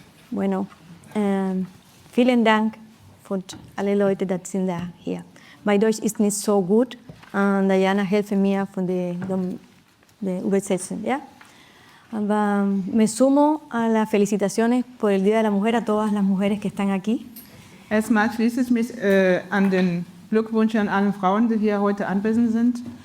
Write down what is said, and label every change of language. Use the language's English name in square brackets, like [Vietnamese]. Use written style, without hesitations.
[German] Bueno, vielen Dank für alle Leute, die sind da hier. Mein Deutsch ist nicht so gut. Diana hilft mir von der Übersetzung. [Spanish] ¿Ya? Aber me sumo a las felicitaciones por el Día de la Mujer a todas las mujeres que están aquí. [German] Erstmal schließe ich mich an den Glückwunsch an alle Frauen, die hier heute anwesend sind.